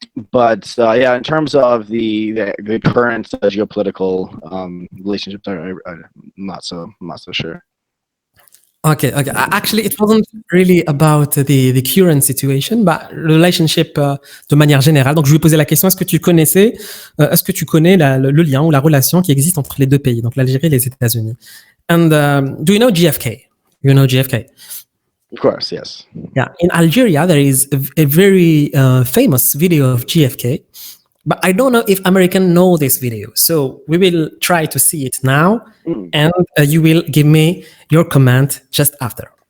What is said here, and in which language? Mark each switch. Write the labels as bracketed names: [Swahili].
[English] But in terms of the current geopolitical relationships, I'm not so sure. Okay. Actually, it wasn't really about the current situation, but relationship [French] de manière générale. Donc, je lui posais la question: est-ce que tu connais le lien ou la relation qui existe entre les deux pays, donc l'Algérie et les États-Unis? [English] And do you know JFK? You know JFK? Of course, yes. Yeah, in Algeria, there is a very famous video of JFK, but I don't know if Americans know this video. So we will try to see it now, and you will give me your comment just after.